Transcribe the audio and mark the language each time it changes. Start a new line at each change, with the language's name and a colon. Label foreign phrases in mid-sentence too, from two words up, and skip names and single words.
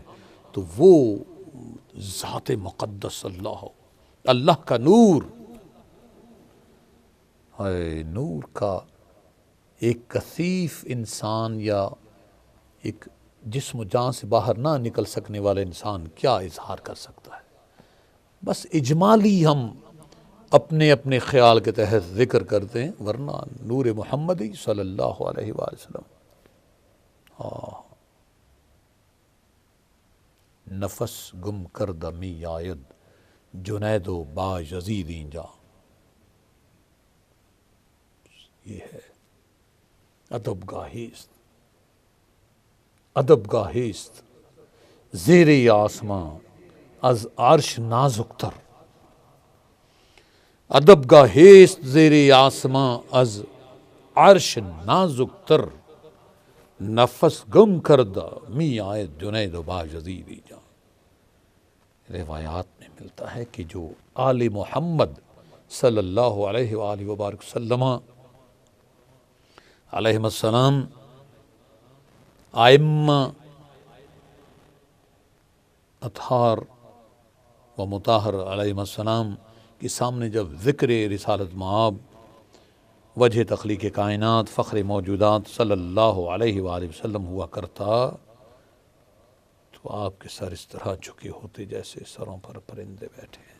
Urdu: تو وہ ذات مقدس اللہ کا نور، نور کا ایک کثیف انسان یا ایک جسم و جان سے باہر نہ نکل سکنے والا انسان کیا اظہار کر سکتا ہے. بس اجمالی ہم اپنے اپنے خیال کے تحت ذکر کرتے ہیں، ورنہ نور محمدی
Arabic: صلی اللہ علیہ وآلہ وسلم.
Persian: نفس گم کردہ می آید جنید و با یزید اینجا.
Urdu: یہ ہے
Persian: ادب گاہیست زیر آسمان از عرش نازکتر. ادب گاہیست زیر آسمان از عرش نازکتر. نفس گم کردہ می آید جنید و با یزید اینجا.
Urdu: روایات میں ملتا ہے کہ جو آل محمد
Arabic: صلی اللہ علیہ وآلہ وبارک وسلم علیہ السلام
Urdu: ائمہ اطہار و مطہر
Arabic: علیہ السلام
Urdu: کے سامنے جب ذکر رسالت مآب وجہ تخلیق کائنات فخر موجودات
Arabic: صلی اللہ علیہ وآلہ وسلم
Urdu: ہوا کرتا تو آپ کے سر اس طرح جھکے ہوتے جیسے سروں پر پرندے بیٹھے ہیں.